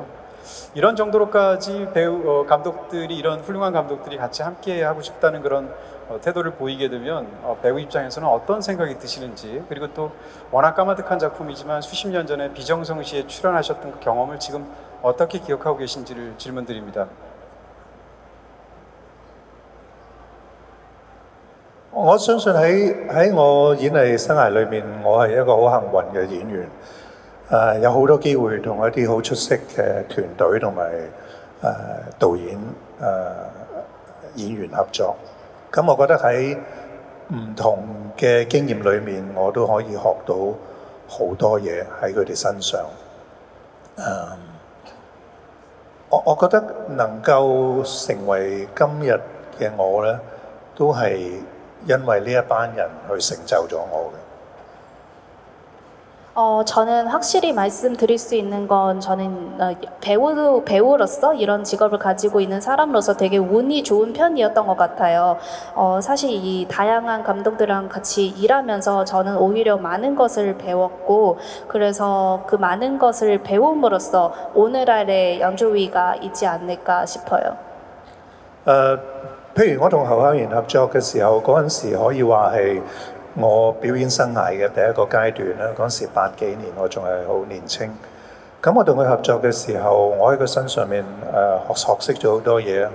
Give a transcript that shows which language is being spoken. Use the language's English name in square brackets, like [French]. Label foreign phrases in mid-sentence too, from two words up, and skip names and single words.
[Korean] 이런 정도로까지 감독들이, 이런 훌륭한 감독들이 같이 함께 하고 싶다는 그런 태도를 보이게 되면 배우 입장에서는 어떤 생각이 드시는지, 그리고 또 워낙 까마득한 작품이지만 수십 년 전에 비정성 씨에 출연하셨던 그 경험을 지금 어떻게 기억하고 계신지를 질문드립니다. [Cantonese] 我相信喺我演藝生涯裏面，我係一個好幸運嘅演員。有好多機會同一啲好出色嘅團隊同埋導演、演員合作。咁我覺得喺唔同嘅經驗裏面，我都可以學到好多嘢喺佢哋身上。我覺得能夠成為今日嘅我呢，都係因為呢一班人去成就咗我嘅。 [Korean] 저는 확실히 말씀드릴 수 있는 건 저는 배우로서 이런 직업을 가지고 있는 사람으로서 되게 운이 좋은 편이었던 것 같아요. 사실 이 다양한 감독들이랑 같이 일하면서 저는 오히려 많은 것을 배웠고 그래서 그 많은 것을 배움으로써 오늘날의 양조위가 있지 않을까 싶어요. [Cantonese] 譬如我同侯孝賢合作嘅時候，嗰陣時可以話係 我表演生涯嘅第一個階段啦，嗰時80幾年，我仲係好年青。咁我同佢合作嘅時候，我喺佢身上面學識咗好多嘢。